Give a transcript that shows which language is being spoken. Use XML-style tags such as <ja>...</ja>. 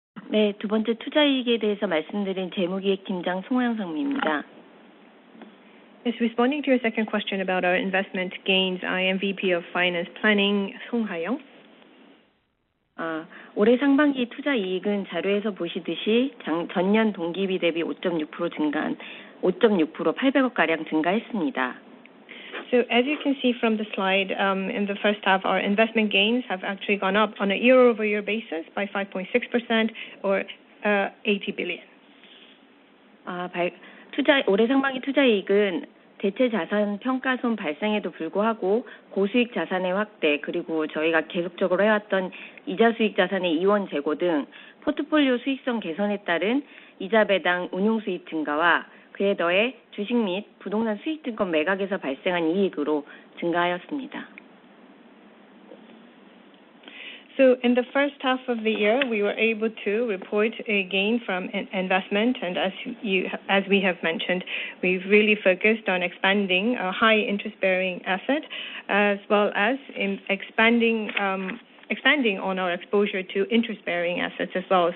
<ko>네, 두 번째 투자이익에 대해서 말씀드린 재무기획팀장 송하영 상무입니다.</ko> <en>Yes, responding to your second question about our investment gains, I am VP of Finance Planning, Song Ha-young.</en> <ko>올해 상반기 투자이익은 자료에서 보시듯이 전년 동기비 대비 5.6% 증가한 5.6% 800억 가량 증가했습니다.</ko> <en>So as you can see from the slide, in the first half, our investment gains have actually gone up on a year-over-year basis by 5.6% or 80 billion.</en> <ko>올해 상반기 투자이익은 대체 자산 평가손 발생에도 불구하고 고수익 자산의 확대, 그리고 저희가 계속적으로 해왔던 이자 수익 자산의 이원 제고 등 포트폴리오 수익성 개선에 따른 이자 배당 운용 수입 증가와 그에 더해 주식 및 부동산 수익증권 매각에서 발생한 이익으로 증가하였습니다.</ko> <en>So in the first half of the year, we were able to report a gain from investment, and as we have mentioned, we've really focused on expanding a high interest-bearing asset, as well as in expanding on our exposure to interest-bearing assets as well.</en>